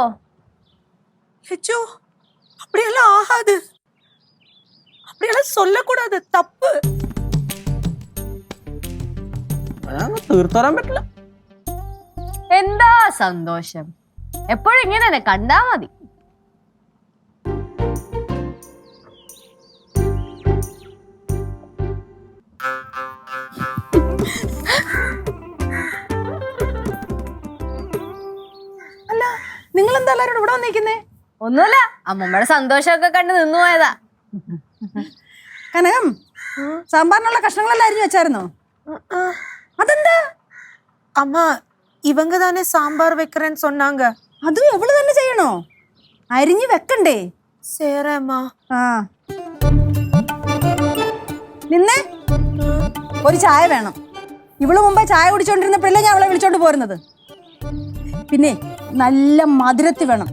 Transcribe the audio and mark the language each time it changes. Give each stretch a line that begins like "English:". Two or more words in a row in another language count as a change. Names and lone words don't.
Tamil: லட்சு, அப்படியெல்லாம் ஆகாது, அப்படியெல்லாம் சொல்லக்கூடாது, தப்பு.
Malayalam: തീർത്തോരാൻ പറ്റില്ല. എന്താ സന്തോഷം, എപ്പോഴും ഇങ്ങനെ തന്നെ കണ്ടാ മതി. അല്ല, നിങ്ങൾ എന്താ എല്ലാവരും ഇവിടെ വന്നിരിക്കുന്നേ? ഒന്നുമില്ല, അമ്മമ്മയുടെ സന്തോഷമൊക്കെ കണ്ട് നിന്നു പോയതാ. കനകം, സാമ്പാറിനുള്ള കഷ്ണങ്ങളെല്ലാം അരിഞ്ഞു വെച്ചായിരുന്നോ? അതെന്താ?
Tamil: அம்மா, இவங்க தானே சாம்பார் வைக்கிறேன்னு சொன்னாங்க.
Malayalam: അതും എവള് തന്നെ ചെയ്യണോ? അരിഞ്ഞു വെക്കണ്ടേ?
Tamil: சேரம்மா.
Malayalam: ആ നിന്നെ ഒരു ചായ വേണം. ഇവള് മുമ്പേ ചായ കുടിച്ചോണ്ടിരുന്നപ്പോഴല്ലേ ഞാൻ അവളെ വിളിച്ചോണ്ട് പോരുന്നത്. പിന്നെ നല്ല മധുരത്തി വേണം.